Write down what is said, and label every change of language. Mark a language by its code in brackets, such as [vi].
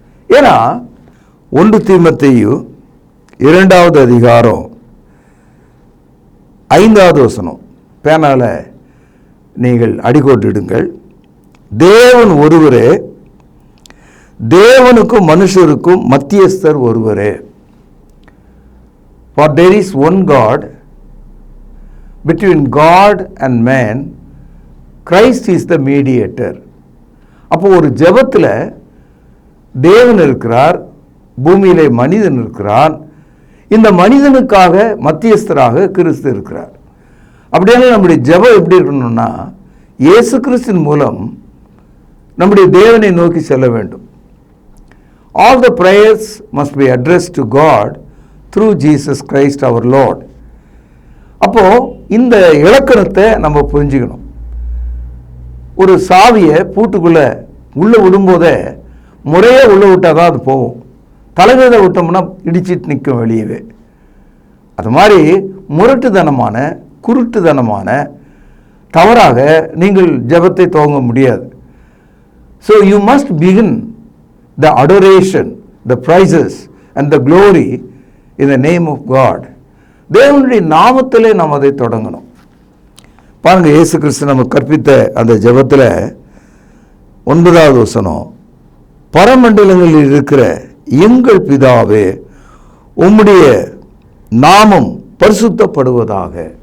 [ta] ஏன்னா 1 தீமோத்தேயு 2வது அதிகாரம் 5வது வசனம் பேனால நீங்கள் அடிக்கோட்டிடுங்கள். தேவன் ஒருவரே, தேவனுக்கும் மனுஷருக்கும் மத்தியஸ்தர் ஒருவரே. [en] For there is one God, between God and man, Christ is the mediator. [ta] அப்போ ஒரு ஜெபத்தில் தேவன் இருக்கிறார், பூமியிலே மனிதன் இருக்கிறான். இந்த மனிதனுக்காக மத்தியஸ்தராக கிறிஸ்து இருக்கிறார். அப்படியே நம்முடைய ஜெபம் எப்படி இருக்கணும்னா, இயேசு கிறிஸ்துவின் மூலம் நம்முடைய தேவனை நோக்கி செல்ல வேண்டும். [en] All the prayers must be addressed to God through Jesus Christ our Lord. [ta] அப்போ இந்த இலக்கணத்தை நம்ம புரிஞ்சுக்கணும். ஒரு சாவியை பூட்டுக்குள்ள உள்ள விடும்போதே முறையே உள்ள விட்டால் தான் அது போகும். தலைமையை விட்டோம்னா இடிச்சிட்டு நிற்கும் வெளியவே. அது மாதிரி முரட்டுத்தனமான குருட்டுத்தனமான தவறாக நீங்கள் ஜெபத்தை துவங்க முடியாது. [en] So you must begin the adoration, the praises and the glory in the name of God. [ta] தேவனுடைய நாமத்திலே நாம் அதை தொடங்கணும். பாருங்க, இயேசு கிறிஸ்து நமக்கு கற்பித்த அந்த ஜெபத்தில் 9வது வசனம், பரமண்டலங்களில் இருக்கிற எங்கள் பிதாவே, உம்முடைய நாமம் பரிசுத்தப்படுவதாக.